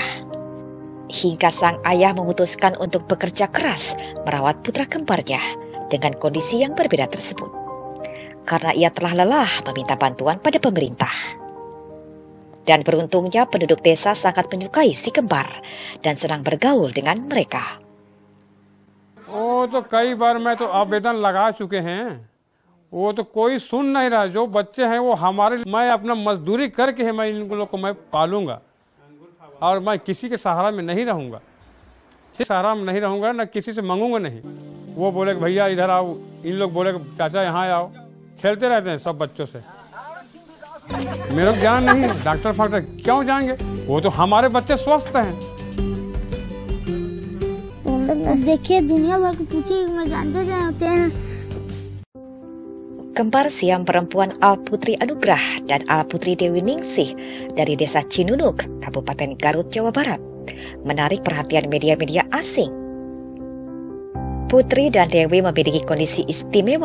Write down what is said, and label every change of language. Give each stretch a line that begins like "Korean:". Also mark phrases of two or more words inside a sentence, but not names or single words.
Indonesian: Hingga sang ayah memutuskan untuk bekerja keras merawat putra kembarnya dengan kondisi yang berbeda tersebut. Karena ia telah lelah meminta bantuan pada pemerintah. Dan beruntungnya penduduk desa sangat menyukai si kembar dan senang bergaul dengan mereka.
Hindi: वो तो कई बार मैं तो आवेदन लगा चुके हैं, वो तो कोई सुन नहीं रहा। जो बच्चे हैं वो हमारे, मैं अपना मजदूरी करके है मैं इन लोगों को मैं पालूंगा और मैं किसी के सहारा में नहीं रहूंगा, सहारा में नहीं रहूंगा, न किसी से मांगूंगा नहीं। वो बोले कि भैया इधर आओ, इन लोग बोले कि चाचा यहाँ आओ, खेलते रहते हैं सब बच्चों से। मेरे को जान नहीं, डॉक्टर फाक्टर क्यों जाएंगे, वो तो हमारे बच्चे स्वस्थ हैं। देखिए दुनिया भर की पूछी में जानते होते हैं।
Indonesian: Kembar siam perempuan Al Putri Anugrah dan Al Putri Dewi Ningsih dari desa Cinunuk, Kabupaten Garut, Jawa Barat, menarik perhatian media-media asing. Putri dan Dewi memiliki kondisi istimewa.